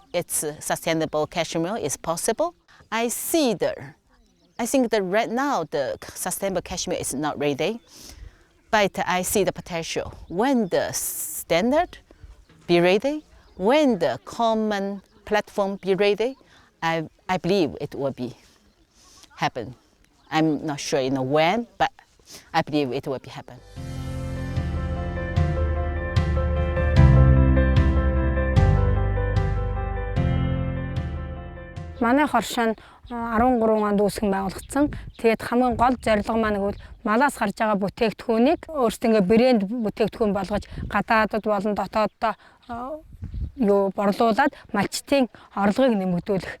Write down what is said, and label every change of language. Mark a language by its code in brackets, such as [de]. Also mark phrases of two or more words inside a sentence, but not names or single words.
[en] It's sustainable cashmere is possible. I think that right now the sustainable cashmere is not ready, but I see the potential. When the standard be ready, when the common platform be ready, I believe it will be happen. I'm not sure when, but I believe it will be happen. [mn] Манай хоршоо 13 онд үүсгэн байгуулагдсан. Тэгээд хамгийн гол зорилго маань гэвэл малаас гарч байгаа бүтээгдэхүүнийг өөрсдөө брэнд бүтээгдэхүүн болгож гадаадд болон дотооддоо борлуулад малчтын орлогыг нэмэгдүүлэх.